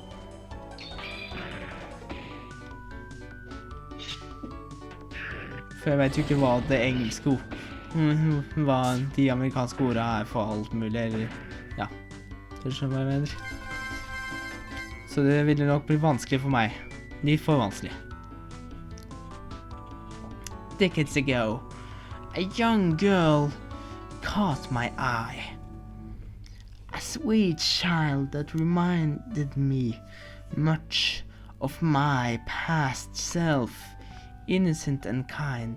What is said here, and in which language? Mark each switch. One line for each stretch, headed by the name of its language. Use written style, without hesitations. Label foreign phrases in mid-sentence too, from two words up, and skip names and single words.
Norwegian: For jeg vet jo ikke hva det engelske hva de amerikanske ordene for alt mulig, eller ja, det skjønner hva jeg mener. Så det ville nok bli vanskelig for meg. Litt for vanskelig.
English: Decades ago, a young girl caught my eye. A sweet child that reminded me much of my past self innocent and kind.